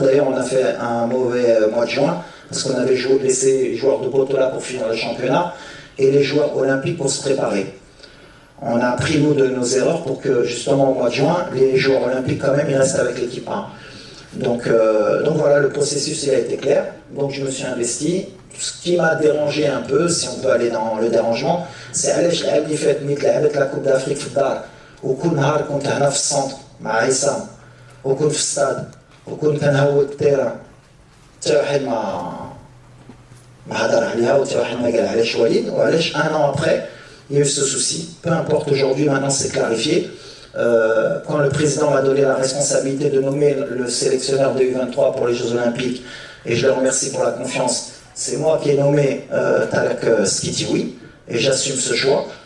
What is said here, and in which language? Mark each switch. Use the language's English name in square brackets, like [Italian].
[French] D'ailleurs on a fait un mauvais mois de juin parce qu'on avait laissé les joueurs de Botola pour finir le championnat et les joueurs olympiques pour se préparer. On a appris nous de nos erreurs pour que justement au mois de juin les joueurs olympiques quand même ils restent avec l'équipe 1. Donc voilà, le processus il a été clair, donc je me suis investi. Ce qui m'a dérangé un peu, si on peut aller dans le dérangement, c'est [Arabic] علاش لعبني فات ميت لعبت la Coupe d'Afrique في الدار وكل نهار كنت هنا في السنتر مع عصام وكنت في الستاد وكنت كنهود التيران حتى واحد [French] Un an après, il y a eu ce souci. Peu importe aujourd'hui, maintenant c'est clarifié. Quand le président m'a donné la responsabilité de nommer le sélectionneur de U23 pour les Jeux Olympiques, et je le remercie pour la confiance, c'est moi qui ai nommé Tarek Skitioui, et j'assume ce choix.